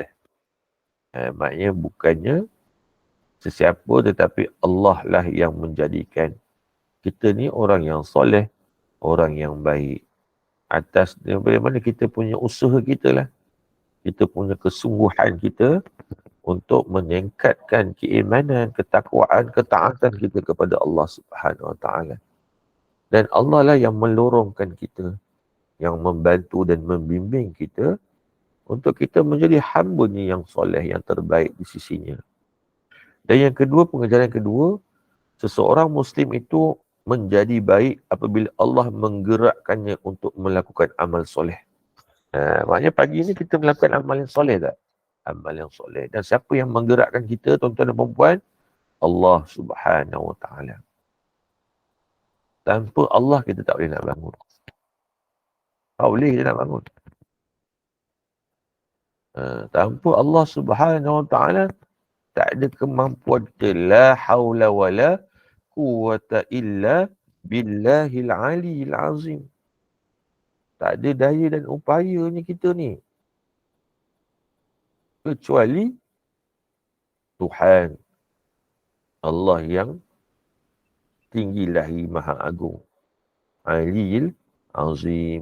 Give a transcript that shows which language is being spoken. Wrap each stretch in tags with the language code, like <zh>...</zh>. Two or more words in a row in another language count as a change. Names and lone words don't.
<ms>Maknanya bukannya sesiapa, tetapi Allah lah yang menjadikan kita ni orang yang soleh, orang yang baik. Atas daripada mana kita punya usaha kita lah, kita punya kesungguhan kita untuk meningkatkan keimanan, ketakwaan, ketaatan kita kepada Allah</ms> <ar>سبحانه وتعالى.</ar> <ms>Dan Allah lah yang melorongkan kita. yang membantu dan membimbing kita untuk kita menjadi hamba-Nya yang soleh, yang terbaik di sisinya. Dan yang kedua, pengajaran kedua, seseorang Muslim itu menjadi baik apabila Allah menggerakkannya untuk melakukan amal soleh. Maknanya pagi ni kita melakukan amal yang soleh tak? Amal yang soleh. Dan siapa yang menggerakkan kita, tuan-tuan dan perempuan? Allah</ms> <ar>سبحانه وتعالى.</ar> <ms>Tanpa Allah kita tak boleh nak bangun. Tak boleh kita nak bangun. Tanpa Allah</ms> <ar>سبحانه وتعالى</ar> <ms>tak ada kemampuan kita.</ms> <ar>لا حول ولا قوة إلا بالله العلي العظيم.</ar> <ms>Tak ada daya dan upayanya kita ni. Kecuali Tuhan. Allah yang tinggi lagi maha agung.</ms> <ar>العلي العظيم.</ar>